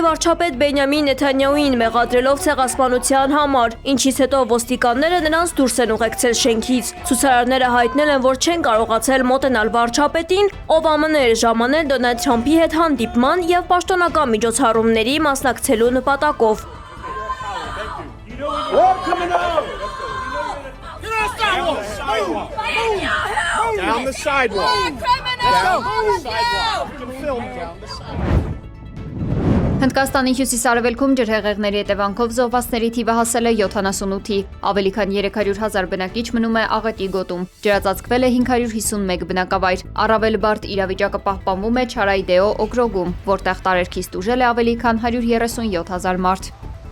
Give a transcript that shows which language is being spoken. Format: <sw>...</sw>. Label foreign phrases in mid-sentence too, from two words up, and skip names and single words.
<hy>վարչապետ Բենյամին Նեթանյահուին մեղադրելով ցեղասպանության համար, ինչից հետո ոստիկանները նրանց դուրս են ուղեկցել շենքից։ Ցուցարարները հայտնել են, որ չեն կարողացել մոտենալ վարչապետին, ով ԱՄՆ էր ժամանել Դոնալդ Թրամփի հետ հանդիպման եւ պաշտոնական միջոցառումների մասնակցելու նպատակով։</hy> <en>Down the sidewalk.</en> <hy>Հնդկաստանի հյուսիս-արևելքում ջրհեղեղների հետևանքով զոհվածների թիվը հասել է 78-ի, ավելի քան 300,000 բնակիչ մնում է աղետի գոտում, ջրածածկվել է 551 բնակավայր, առավել բարդ իրավիճակը պահպանվում է Չարայդեո օկրոգում, որտեղ տարերքից տուժել է ավելի քան 137,000 մարդ։</hy>